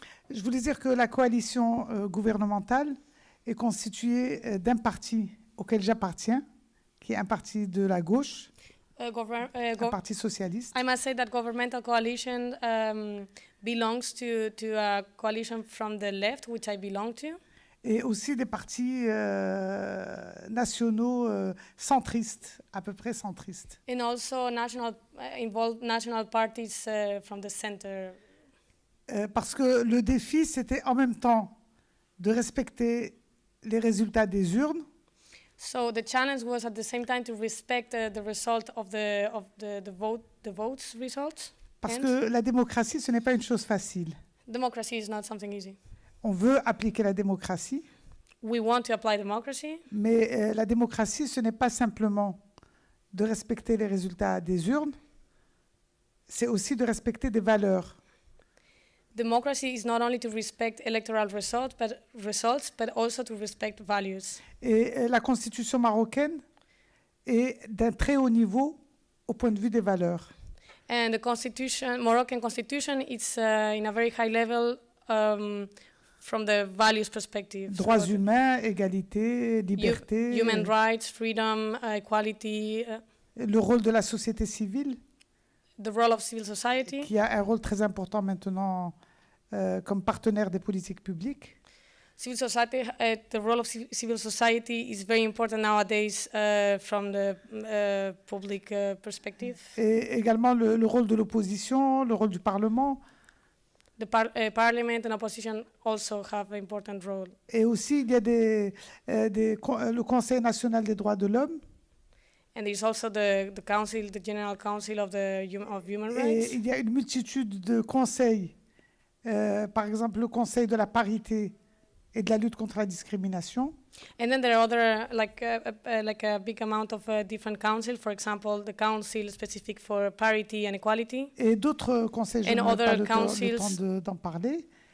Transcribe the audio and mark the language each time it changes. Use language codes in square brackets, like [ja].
[fr] Je voulais dire que la coalition gouvernementale est constituée d'un parti auquel j'appartiens, qui est un parti de la gauche, un parti socialiste. [en] I must say that governmental coalition belongs to a coalition from the left, which I belong to. [fr] Et aussi des partis nationaux centristes, à peu près centristes. [en] And also involved national parties from the center. [fr] Parce que le défi, c'était en même temps de respecter les résultats des urnes, [en] So the challenge was at the same time to respect the result of the votes results. [fr] parce [en] And [fr] que la démocratie, ce n'est pas une chose facile. [en] democracy is not something easy. [fr] On veut appliquer la démocratie, [en] We want to apply democracy, [fr] mais la démocratie, ce n'est pas simplement de respecter les résultats des urnes, c'est aussi de respecter des valeurs. [en] democracy is not only to respect electoral results, but also to respect values. [fr] Et la constitution marocaine est d'un très haut niveau au point de vue des valeurs. [en] And the Moroccan constitution, it's in a very high level from the values perspective. [fr] Droits [en] So [fr] humains, égalité, liberté, [en] human rights, freedom, equality, [fr] le rôle de la société civile, [en] the role of civil society. [fr] qui a un rôle très important maintenant comme partenaire des politiques publiques. [en] Civil society, the role of civil society is very important nowadays from the public perspective. [fr] Et également le rôle de l'opposition, le rôle du Parlement, [en] The parliament and opposition also have an important role. [fr] et aussi il y a le Conseil national des droits de l'homme, [en] And there's also the council, the General Council of Human [fr] et [en] Rights. [fr] il y a une multitude de conseils, par exemple le Conseil de la parité et de la lutte contre la discrimination. [en] And then there are other, like a big amount of different councils. For example, the council specific for parity and equality. [fr] Et d'autres conseils, je n'ai pas le temps d'en parler.